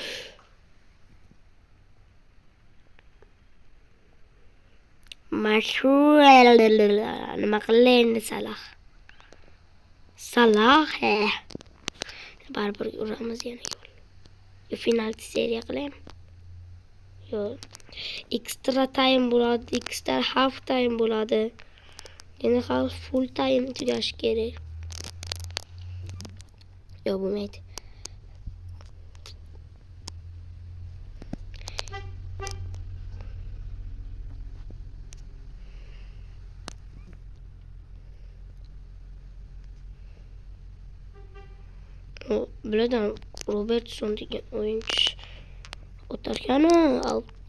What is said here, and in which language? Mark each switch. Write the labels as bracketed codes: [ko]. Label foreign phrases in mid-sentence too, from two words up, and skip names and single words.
[uz] Nima qildi Salah? Baribir uramiz yana gol. Penalti seriya qilaymi? Yo'q. [en] Extra time bo'ladi, extra half time bo'ladi. [uz] Yana [en] half full time [uz] tugashi kerak. Yo'q, bo'lmaydi. Biladan Robertson degan o'yinchi o'targani out.